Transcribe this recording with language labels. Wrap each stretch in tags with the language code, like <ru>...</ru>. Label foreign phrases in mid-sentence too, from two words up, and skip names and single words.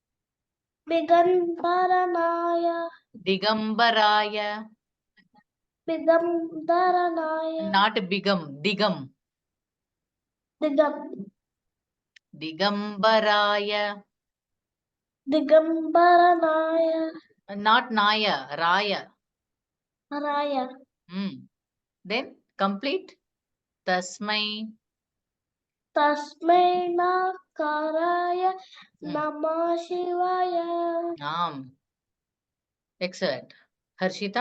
<sa>Bigambaranaya, Digambaraya. Bigambaranaya,</sa> <en>Not Bigam. Digam. Digambaraya.</en> <sa>Digambaranaya,</sa> <en>Not Naya. Raya.</en> <sa>Raya,</sa> <en>Then complete.</en> <sa>Tasmai. Tasmai Nakaraya, Namah Shivaya.</sa> <en>Excellent. Harshita,</en>